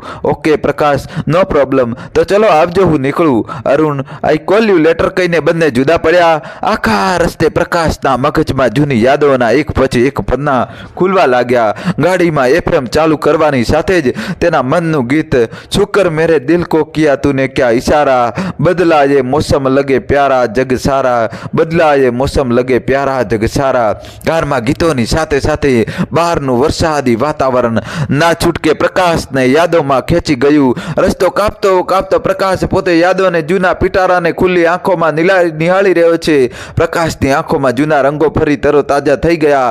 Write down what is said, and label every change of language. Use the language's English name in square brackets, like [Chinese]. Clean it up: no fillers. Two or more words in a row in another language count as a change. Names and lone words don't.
[Gujarati] ઓકે પ્રકાશ, [English] no problem. [Gujarati] તો ચલો આવજો, હું નીકળું. અરુણ, [English] I call you later [Gujarati] કહીને બંને જુદા પડ્યા. આખા રસ્તે પ્રકાશના મગજમાં જૂની યાદોના એક પછી એક પન્ના ખુલવા લાગ્યા. ગાડીમાં એફએમ ચાલુ કરવાની સાથે જ તેના મનનું ગીત, [Hindi] शुक्र मेरे दिल को किया तूने क्या इशारा, बदला ये मौसम लगे प्यारा जग सारा, बदला ये मौसम लगे प्यारा जग सारा. [Gujarati] કારમાં ગીતોની સાથે સાથે બહારનું વરસાદી વાતાવરણ ના છૂટકે પ્રકાશને યાદોમાં ખેંચી ગયું. રસ્તો કાપતો કાપતો પ્રકાશ પોતે યાદોને જૂના પિટારાને ખુલ્લી આંખોમાં નિહાળી રહ્યો છે. પ્રકાશની આંખોમાં જૂના રંગો ફરી તરોતાજા થઈ ગયા.